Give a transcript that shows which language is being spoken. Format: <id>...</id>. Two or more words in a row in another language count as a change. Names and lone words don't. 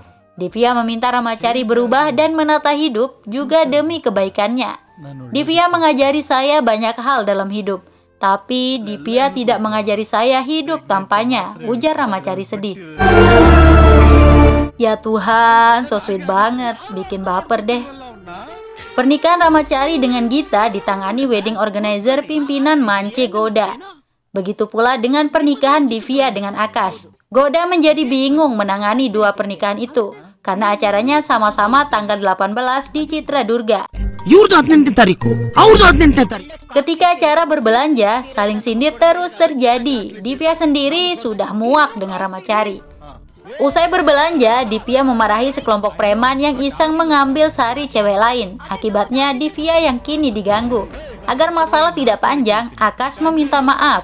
<id>Divya meminta Ramacari berubah dan menata hidup juga demi kebaikannya. Divya mengajari saya banyak hal dalam hidup. Tapi Divya tidak mengajari saya hidup tanpanya, ujar Ramacari sedih. Ya Tuhan,</id> <en>so sweet</en> <id>banget, bikin baper deh. Pernikahan Ramacari dengan Gita ditangani</id> <en>wedding organizer</en> <id>pimpinan Mance Goda. Begitu pula dengan pernikahan Divya dengan Akash. Goda menjadi bingung menangani dua pernikahan itu, karena acaranya sama-sama tanggal 18 di Citra Durga.</id> <kn>ಇವ್ರದ್ದು 18ನೇ ತಾರೀಕು, ಅವ್ರದ್ದು 18ನೇ ತಾರೀಕು.</kn> <id>Ketika acara berbelanja, saling sindir terus terjadi. Divya sendiri sudah muak dengan Ramachari. Usai berbelanja, Divya memarahi sekelompok preman yang iseng mengambil sari cewek lain. Akibatnya Divya yang kini diganggu. Agar masalah tidak panjang, Akash meminta maaf.</id>